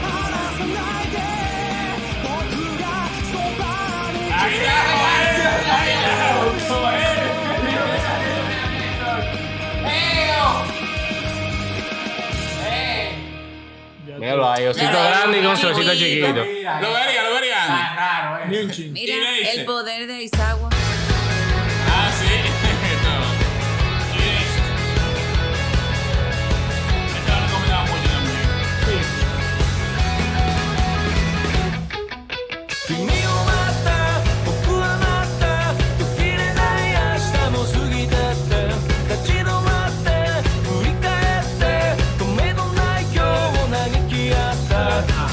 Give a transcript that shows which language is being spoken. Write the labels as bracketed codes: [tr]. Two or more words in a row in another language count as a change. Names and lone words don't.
[es] Míralo ahí, osito grande y con solcito chiquito. Lo vería, Andy. Ni un chin. Mira, ¿Y qué dice? el poder de Isagua. Ah, sí. No. ¿Y esto? Esta lo recomendaba mucho también. [ja] 君を待った僕は待った途切れない明日も過ぎてって立ち止まって振り返って止めどない今日を嘆き合った記